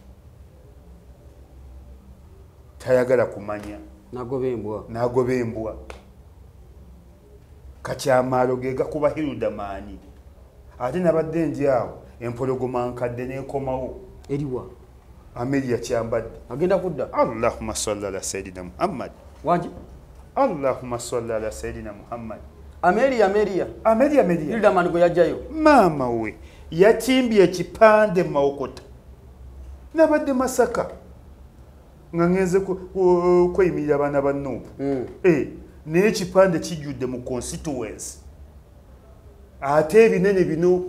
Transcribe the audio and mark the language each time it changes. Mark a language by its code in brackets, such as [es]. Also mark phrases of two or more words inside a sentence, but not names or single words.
[lg] tayagala kumanya n'agoba embwa kakyamaalo ge gakuba Hildamanyi ate nabadde ndi awo empologoma nkadde n'ekomawo eriwa Amelia kyambadde agenda kudda [ar] اللهم صل على سيدنا محمد [lg] wanji [ar] اللهم صل على سيدنا محمد [lg] Amelia Hildamanyi gwe yajjayo maama we yatimbye ekipande Mawokota nabadde Masaka nga ngenze kweyimirira abaana ba Nuupu naye ekipande kijjudde mu constituency ate ebinene bino